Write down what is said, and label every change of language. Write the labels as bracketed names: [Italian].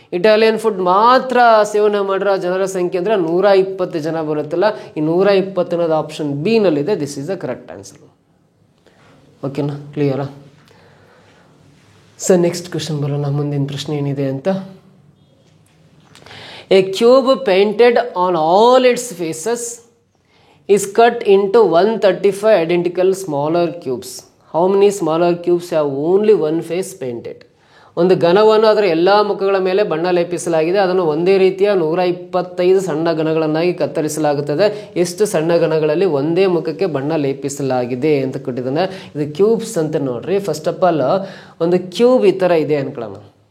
[Kannada] Italian food ಮಾತ್ರ ಸೇವನೆ ಮಾಡಿರೋ ಜನರ ಸಂಖ್ಯೆ ಅಂದರೆ 120 ಜನ ಬರುತ್ತಲ್ಲ, ಈ 120 ಅನ್ನೋದು ಆಪ್ಷನ್ ಬಿ ನಲ್ಲಿದೆ. [English] This is the correct answer. [Kannada] ಓಕೆನಾ, ಕ್ಲಿಯರಾ? ಸೊ ನೆಕ್ಸ್ಟ್ ಕ್ವಶನ್ ಬರೋಣ, ಮುಂದಿನ ಪ್ರಶ್ನೆ ಏನಿದೆ ಅಂತ. [English] A cube painted on all its faces is cut into 135 identical smaller cubes. How many smaller cubes have only one face painted? [Kannada] ಒಂದು ಘನವನ್ನು ಅದರ ಎಲ್ಲ ಮುಖಗಳ ಮೇಲೆ ಬಣ್ಣ ಲೇಪಿಸಲಾಗಿದೆ. ಅದನ್ನು ಒಂದೇ ರೀತಿಯ 125 ಸಣ್ಣ ಘನಗಳನ್ನಾಗಿ ಕತ್ತರಿಸಲಾಗುತ್ತದೆ. ಎಷ್ಟು ಸಣ್ಣ ಘನಗಳಲ್ಲಿ ಒಂದೇ ಮುಖಕ್ಕೆ ಬಣ್ಣ ಲೇಪಿಸಲಾಗಿದೆ ಅಂತ ಕೊಟ್ಟಿದ್ದಾನೆ. ಇದು ಕ್ಯೂಬ್ಸ್ ಅಂತ ನೋಡ್ರಿ. ಫಸ್ಟ್ ಆಫ್ ಆಲ್ ಒಂದು ಕ್ಯೂಬ್ ಈ ಥರ ಇದೆ ಅನ್ಕೊಳ್ಳೋಣ.